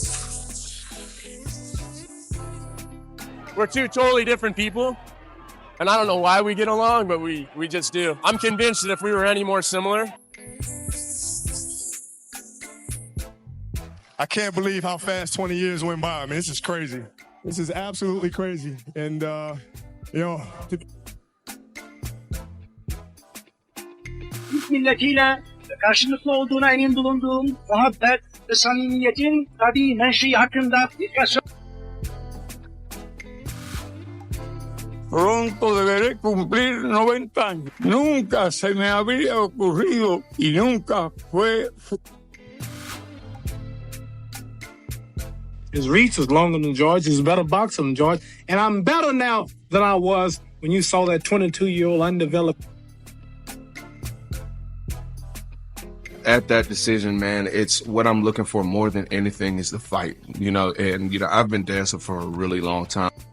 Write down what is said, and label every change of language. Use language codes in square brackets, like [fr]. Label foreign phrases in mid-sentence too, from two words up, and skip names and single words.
[en] We're two totally different people, and I don't know why we get along, but we just do. I'm convinced that if we were any more similar... I can't believe how fast 20 years went by. I mean, this is crazy. This is absolutely crazy. And, you know... [tr] milletiyle karşılıklı olduğuna emin bulunduğum muhabbet ve samimiyetin tabii menşei hakkında birkaç... [es] Pronto deberé cumplir 90 años. Nunca se me habría ocurrido y nunca fue... [en] His reach was longer than George. He's a better boxer than George. And I'm better now than I was when you saw that 22-year-old undeveloped. At that decision, man, it's what I'm looking for more than anything is the fight, you know, and, you know, I've been dancing for a really long time.